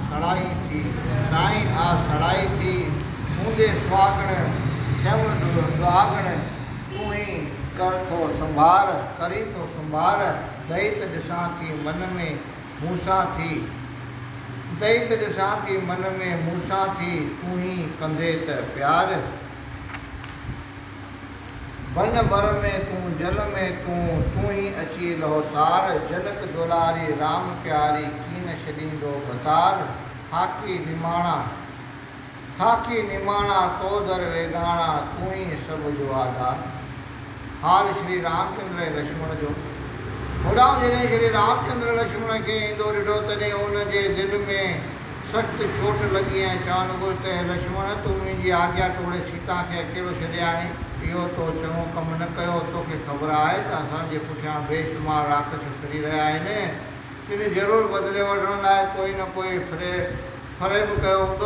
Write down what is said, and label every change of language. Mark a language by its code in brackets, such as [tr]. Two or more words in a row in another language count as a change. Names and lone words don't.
[sd] सड़ाई थी साईं आ सड़ाई थी मुंहिंजे सुहागण श्याम दुआगण तूं ही कर थो संभार करी थो संभार दैत ॾिसां थी मन में मूंसां थी दैत ॾिसां थी मन में मूंसां थी तूं ही कंदे त प्यार वन बर में तूं जल में तूं ही अची लहोसार जनक दुलारी राम प्यारी कीन छॾींदो भतार खाकी निमाणा तो दर वेगाणा तूं ही सब जो आधार। हाल श्री रामचंद्र ऐं लक्ष्मण जो। होॾां जॾहिं श्री रामचंद्र लक्ष्मण खे ईंदो ॾिठो तॾहिं हुनजे दिलि में सख़्त चोट लॻी ऐं चवणु घुरियो त लक्ष्मण तूं मुंहिंजी आज्ञा तोड़े सीता खे अकेलो छॾिया आहीं। इहो तो चङो कमु न कयो। तोखे ख़बर आहे त असांजे पुठियां बेशुमार राक्षस फिरी रहिया आहिनि। तिन ज़रूरु बदिले वठण लाइ कोई न कोई फ़रेब कयो हूंदो।